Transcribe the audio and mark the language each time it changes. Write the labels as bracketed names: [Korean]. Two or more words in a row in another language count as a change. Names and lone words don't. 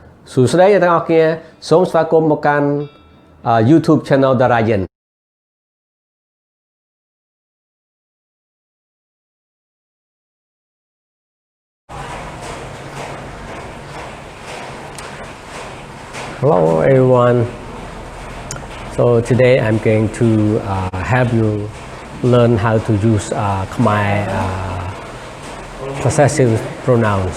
[Khmer] សួស្តីអ្នកទាំងអស់គ្នាសូមស្វាគមន៍មកកាន់ YouTube Channel Dara. [English] Hello everyone. So today I'm going to help you learn how to use Khmer possessive pronouns.